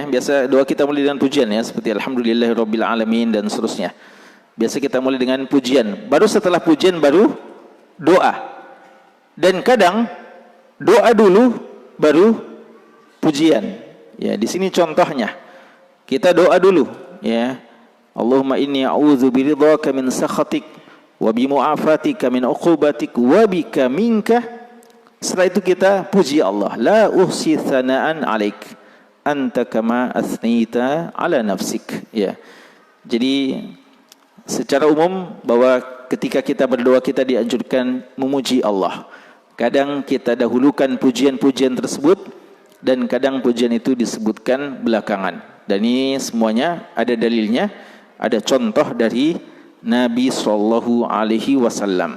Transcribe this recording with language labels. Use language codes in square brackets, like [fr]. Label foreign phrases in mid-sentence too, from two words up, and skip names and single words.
[id] Biasa doa kita mulai dengan pujian, ya, seperti [ar] الحمد لله رب العالمين [id] dan seterusnya. Biasa kita mulai dengan pujian. Baru setelah pujian baru doa. Dan kadang doa dulu baru pujian. Ya, di sini contohnya. Kita doa dulu, ya. [ar] اللهم إني أعوذ برضاك من سخطك وبمعافاتك من عقوبتك وبك منك. [id] Setelah itu kita puji Allah. [ar] لا أحصي ثناء عليك أنت كما أثنيت على نفسك. [id] Ya. Jadi secara umum bahwa ketika kita berdoa kita dianjurkan memuji Allah. Kadang kita dahulukan pujian-pujian tersebut dan kadang pujian itu disebutkan belakangan. Dan ini semuanya ada dalilnya, ada contoh dari Nabi [ar] صلى الله عليه وسلم.